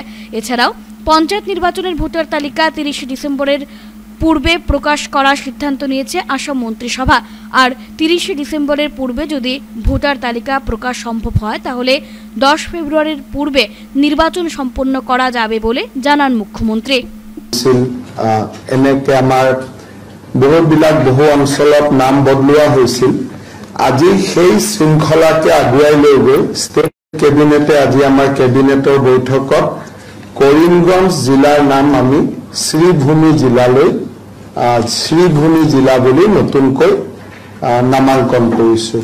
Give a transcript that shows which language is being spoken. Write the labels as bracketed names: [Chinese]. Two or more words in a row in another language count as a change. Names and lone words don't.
[Bangla] এছাড়াও পঞ্চায়েত নির্বাচনের ভোটার তালিকা 30 ডিসেম্বরের পূর্বে প্রকাশ করার সিদ্ধান্ত নিয়েছে আসাম মন্ত্রিসভা। আর 30 ডিসেম্বরের পূর্বে যদি ভোটার তালিকা প্রকাশ সম্ভব হয় তাহলে 10 ফেব্রুয়ারির পূর্বে নির্বাচন সম্পন্ন করা যাবে বলে জানান মুখ্যমন্ত্রী। [Assamese] এনেকে আমাৰ বহুবিলাক বহু অঞ্চলত নাম বদলোৱা হৈছিল। আজি সেই শৃংখলাকে আগুৱাই লৈ গৈ [English] State Cabinet [Assamese] আজি আমাৰ কেবিনেটৰ বৈঠকত কৰিমগঞ্জ জিলাৰ নাম আমি শ্ৰীভূমি জিলালৈ শ্ৰীভূমি জিলা বুলি নতুনকৈ নামাঙ্কন কৰিছো।